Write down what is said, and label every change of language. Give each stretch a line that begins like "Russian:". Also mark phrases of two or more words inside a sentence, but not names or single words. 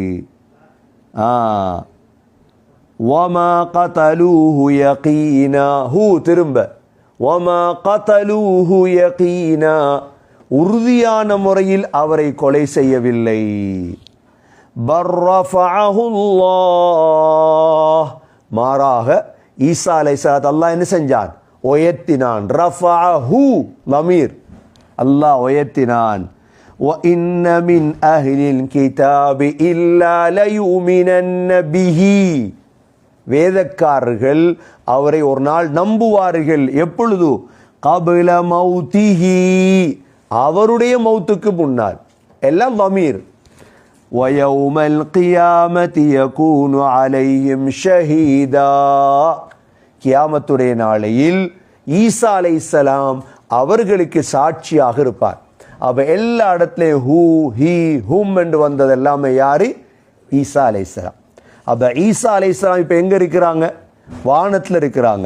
Arabic: وما قتلوه يقينا
Tamil: திரும்ப
Arabic: وما قتلوه يقينا
Tamil: உறுதியான முறையில் அவரை கொலை செய்யவில்லை. பர்ரஃபஅஹுல்லாஹ் மாறாக ஈசா அலைஹிஸ்ஸலாம் அல்லாஹ் என்ன செஞ்சான்? உயர்த்தினான். ரஃபஅஹு லமீர் அல்லாஹ் உயர்த்தினான்.
Arabic: وَإِنَّ مِنْ أَهْلِ الْكِتَابِ إِلَّا لَيُؤْمِنَنَّ بِهِ
Tamil: வேதக்காரர்கள் அவரை ஒரு நாள் நம்புவார்கள். எப்பொழுது?
Arabic: قَبْلَ مَوْتِهِ
Tamil: அவருடைய மௌத்துக்கு முன்னால். எல்லாம் தமீர்.
Arabic: وَيَوْمَ الْقِيَامَةِ يَكُونُ عَلَيْهِمْ شَهِيدًا
Tamil: கியாமத்துடைய நாளையில் ஈசா அலைஹிஸ்ஸலாம் அவர்களுக்கு சாட்சியாக இருப்பார். அப்ப எல்லா இடத்துலையும்
Arabic: هو هي هم
Tamil: என்று வந்தது எல்லாமே யாரு? ஈசா அலைஹிஸ்ஸலாம். அப்ப ஈசா அலைஹிஸ்ஸலாம் இப்ப எங்க இருக்கிறாங்க? வானத்தில் இருக்கிறாங்க.